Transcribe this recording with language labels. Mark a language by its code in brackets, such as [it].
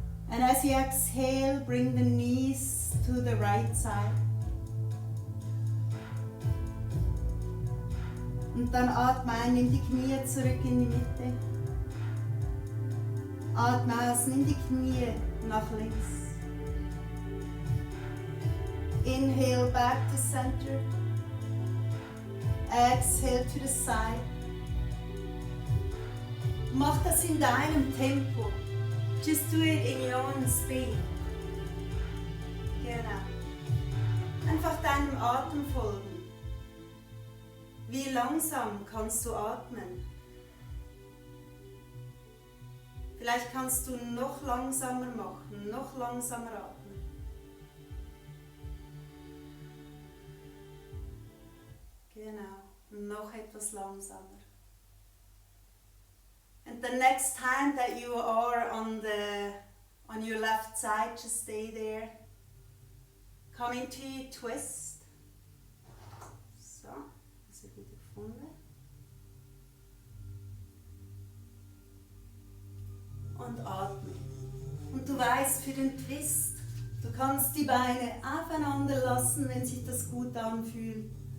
[en] And as you exhale, bring the knees to the right side. [de] Und dann atme ein, nimm die Knie zurück in die Mitte. Atme aus, nimm die Knie nach links. [en] Inhale back to center. Exhale to the side. [de] Mach das in deinem Tempo. [en] Just do it in your own speed. [de] Genau. Einfach deinem Atem folgen. Wie langsam kannst du atmen? Vielleicht kannst du noch langsamer machen, noch langsamer atmen. Genau, noch etwas langsamer. [en] And the next time that you are on your left side, just stay there. Come into your twist. [de] So, das ist wieder gefunden. Und atme. Und du weißt, für den Twist, du kannst die Beine aufeinander lassen, wenn sich das gut anfühlt.